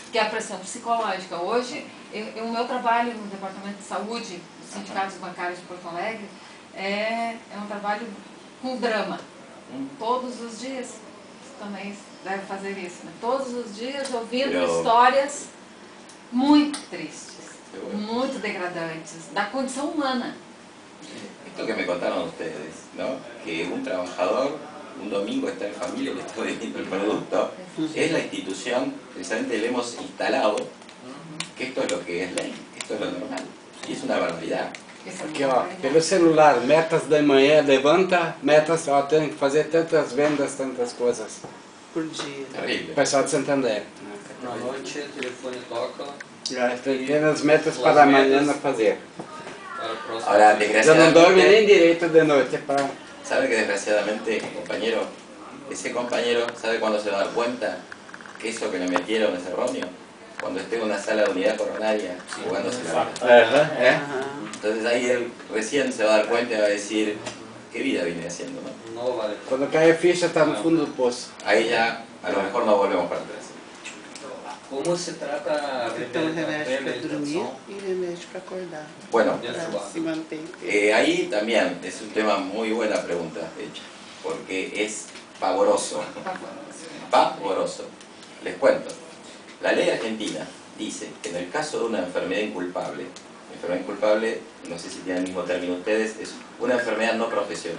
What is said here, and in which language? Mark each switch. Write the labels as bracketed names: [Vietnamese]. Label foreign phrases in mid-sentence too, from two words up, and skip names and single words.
[Portuguese] Que é a pressão psicológica. Hoje, o meu trabalho no Departamento de Saúde dos Sindicatos Bancários de Porto Alegre é um trabalho com drama. Todos os dias, você também deve fazer isso, né? Todos os dias ouvindo histórias muito tristes, muito degradantes, da condição humana. [Spanish] Esto que me contaron ustedes, ¿no? Que un trabajador un domingo está en familia y le está vendiendo el producto, es la institución, precisamente le hemos instalado que esto es lo que es ley, que esto es lo normal. Y es una barbaridad. [Portuguese] Aqui, ó, pelo celular, metas da manhã, levanta, metas, ó, tem que fazer tantas vendas, tantas coisas. Por dia. [Spanish] Terrible. [Portuguese] O pessoal de Santander. Na noite, o telefone toca. Já tem as metas para amanhã a fazer. Para a próxima. [Spanish] Ahora, [Portuguese] Já não [Spanish] desgraciadamente, [Portuguese] dorme nem direito de noite para... [Spanish] ¿sabe que desgraciadamente, compañero, ese compañero sabe cuándo se va a dar cuenta que eso que le metieron es erróneo? Cuando esté en una sala de unidad coronaria jugándose la vida. Entonces ahí él recién se va a dar cuenta y va a decir, ¿qué vida vine haciendo? ¿No? No vale. [Portuguese] Quando cai a ficha está no fundo do poço. [Spanish] Ahí ya a lo mejor no volvemos para atrás. [Portuguese] Como se trata a Então, remédio para dormir reabilitação e remédio para acordar. [Spanish] Bueno, [Portuguese] dentro do Para bar? se manter. [Spanish] ahí también es un tema muy buena pregunta hecha, porque es pavoroso. Pavoroso. Les cuento. La ley argentina dice que en el caso de una enfermedad inculpable, no sé si tienen el mismo término ustedes, es una enfermedad no profesional.